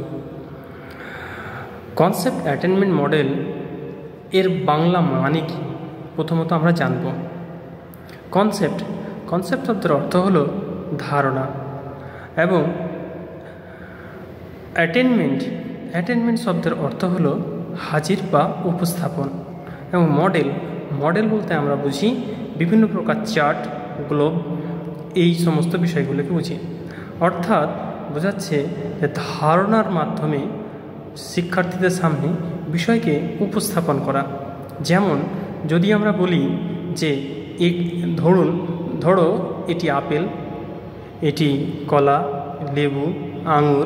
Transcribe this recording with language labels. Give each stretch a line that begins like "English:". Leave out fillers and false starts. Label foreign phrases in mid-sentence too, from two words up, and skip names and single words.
English: concept attainment model
Bangla: এর বাংলা মানে কি প্রথমত আমরা জানবো। কনসেপ্ট শব্দের অর্থ হলো ধারণা এবং অ্যাটেনমেন্ট শব্দের অর্থ হলো হাজির বা উপস্থাপন এবং মডেল বলতে আমরা বুঝি বিভিন্ন প্রকার চার্ট গ্লোব এই সমস্ত বিষয়গুলোকে বুঝি। অর্থাৎ বোঝাচ্ছে যে ধারণার মাধ্যমে শিক্ষার্থীদের সামনে বিষয়কে উপস্থাপন করা। যেমন যদি আমরা বলি যে ধরো এটি আপেল, এটি কলা, লেবু, আঙুর।